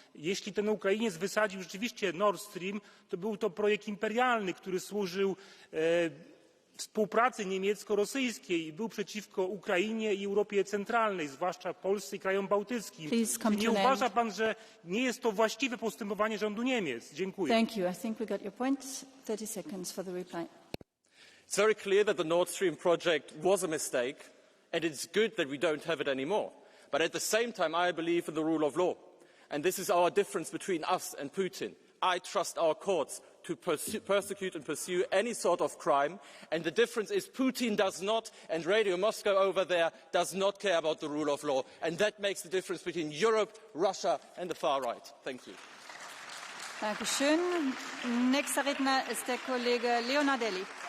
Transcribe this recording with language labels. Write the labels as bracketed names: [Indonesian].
[Polish] Jeśli ten Ukrainiec wysadził rzeczywiście Nord Stream, to był to projekt imperialny, który służył współpracy niemiecko-rosyjskiej i był przeciwko Ukrainie i Europie Centralnej, zwłaszcza Polsce i krajom bałtyckim. Nie uważa pan, że nie jest to właściwe postępowanie rządu Niemiec? Dziękuję. [English] Thank you. I think we got your point. 30 seconds for the reply. It's very clear that the Nord Stream project was a mistake, and it's good that we don't have it anymore. But at the same time, I believe in the rule of law. And this is our difference between us and Putin. I trust our courts to persecute and pursue any sort of crime. And the difference is Putin does not, and Radio Moscow over there does not care about the rule of law. And that makes the difference between Europe, Russia and the far right. Thank you. [German] Dankeschön. Nächster Redner ist der Kollege Leonardelli.